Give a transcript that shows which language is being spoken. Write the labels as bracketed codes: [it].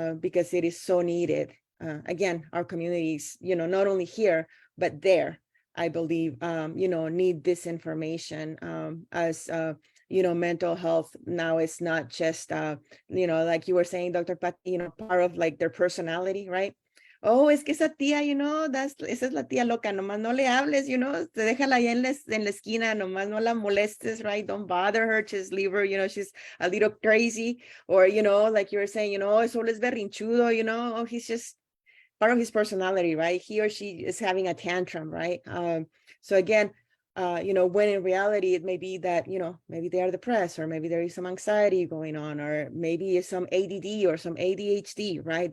[en] Because it is so needed. Again, our communities, not only here, but there, I believe, need this information as mental health now is not just, like you were saying, Dr. Pat, part of their personality, right? [es] Oh, es que esa tía, esa es la tía loca, nomás no le hables, te déjala ahí en la esquina, nomás no la molestes, [en] right? Don't bother her, just leave her, she's a little crazy. Or, like you were saying, [es] solo es berrinchudo, [en] he's just part of his personality, right? He or she is having a tantrum, right? So again, when in reality it may be that, maybe they are depressed, or maybe there is some anxiety going on, or maybe it's some ADD or some ADHD, right?